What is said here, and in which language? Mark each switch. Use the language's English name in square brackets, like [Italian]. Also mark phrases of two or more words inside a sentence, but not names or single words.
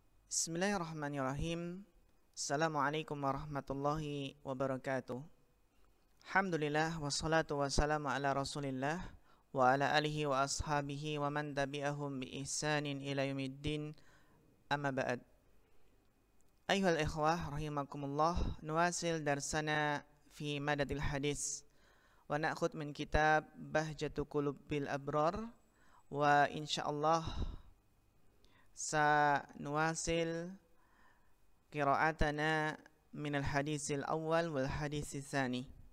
[Arabic] بسم الله الرحمن الرحيم. السلام عليكم ورحمة الله وبركاته. الحمد لله والصلاة والسلام على رسول الله وعلى آله وأصحابه ومن تبعهم بإحسان إلى يوم الدين. أما بعد. أيها الإخوة رحمكم الله، نواصل درسنا في مدد الحديث ونأخذ من كتاب بهجة قلوب الأبرار وإن شاء الله سنواصل قراءتنا من الحديث الأول والحديث الثاني.